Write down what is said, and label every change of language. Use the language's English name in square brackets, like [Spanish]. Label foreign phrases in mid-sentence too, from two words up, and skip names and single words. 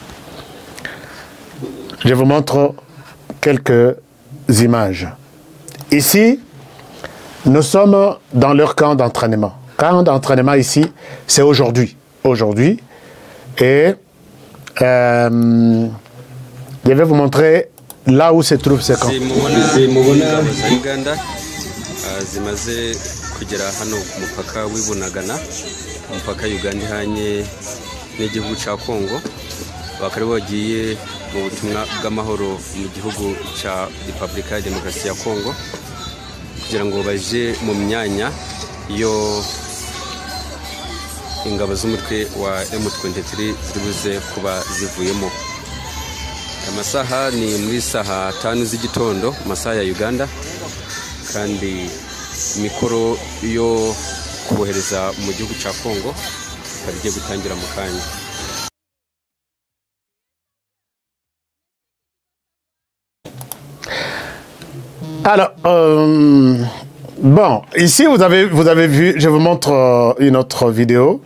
[French] Je vous montre quelques images. Ici, nous sommes dans leur camp d'entraînement. Camp d'entraînement ici, c'est aujourd'hui. Aujourd'hui. Et je vais vous montrer là où se trouve ce camp. [Kinyarwanda] zimaze kugera hano ku mupaka w'Ibunagana, umupaka Uganda ihanye n'igihugu cya Kongo, bakari bagiye mu butumwa bw'amahoro mu gihugu cya Repubulika ya Demokarasi ya Kongo kugira ngo baje mu myanya yo ingabo z'umutwe wa M23 ziribuze kuba zivuyemo. Amasaha ni muri saha 5 z'igitondo masaha ya Uganda, kandi mikoro yo kubohereza mu gihugu cya Kongo kagiye gutangira mu kanya. [French] Alors, bon, ici vous avez vu, je vous montre une autre vidéo.